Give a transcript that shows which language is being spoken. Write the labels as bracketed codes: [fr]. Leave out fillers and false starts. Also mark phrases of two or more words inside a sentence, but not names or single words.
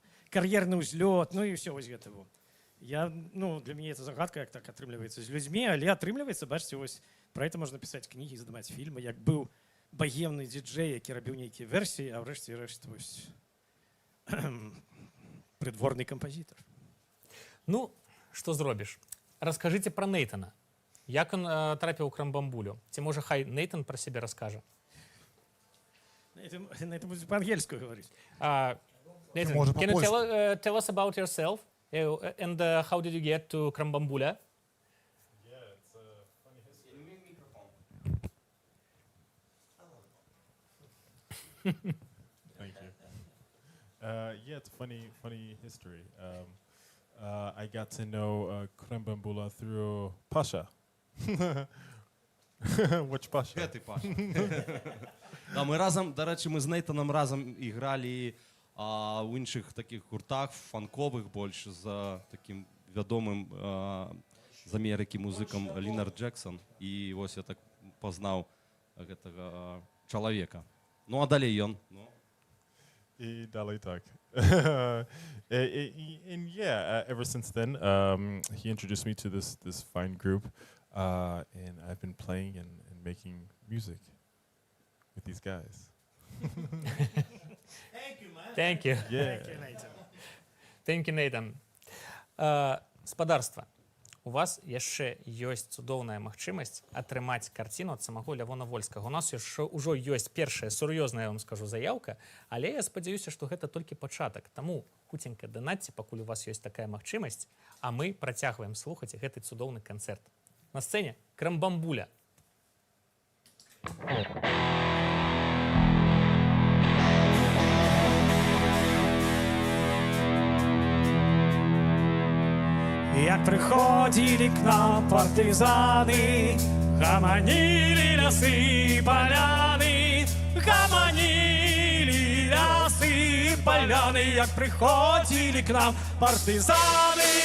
[be] Кар'ерны ўзлёт, ну і ўсё вось гэта. Я, ну, для мяне это загадка, як так атрымліваецца з людзьмі, але атрымліваецца, бачыце, вось, пра гэта можна пісаць кнігі, здымаць фільмы, як быў багемны діджэй, які рабіў нейкія версіі, а ўрэшце рэшт вось прыдворны кампазітар. Ну, што зробіш? Раскажыце пра Нейтана. Як ён трапіў у Крамбамбулю? Ці можа хай Нейтан пра сябе раскажа? На это будзе па-ангельску гаварыць. Нейтан, Можа, [en] can you [be] па-польску. [en] tell us about yourself? And how did you get to Krambambula? Thank you. Yeah, it's funny history. I got to know Krembambula through Pasha. Which Pasha? [uk] Де ти, Паша? Да, ми разом, до речі, ми з Нейтаном разом і грали у інших таких гуртах, фанкових більше, з таким відомим з Америки музиком Лінар Джексон. І ось я так познав цього чоловіка. Ну, а далі він. [ru] И далее так. [en] And yeah, ever since then, he introduced me to this fine group, and I've been playing and making music with these guys. Thank you. Yeah. Thank you, Nathan. [be] Спадарства, у вас яшчэ ёсць цудоўная магчымасць атрымаць карціну ад самого Лявона Вольскага. У нас ўжо ёсць першая сур'ёзная, я вам скажу, заяўка, але я спадзяюся, што гэта толькі пачатак. Таму хуценька данатце, пакуль у вас ёсць такая магчымасць, а мы працягваем слухаць гэты цудоўны канцэрт. На сцэне Крамбамбуля. Як приходили к нам партизаны, гомонили лясы поляны, гомонили лясы поляны, як приходили к нам партизаны.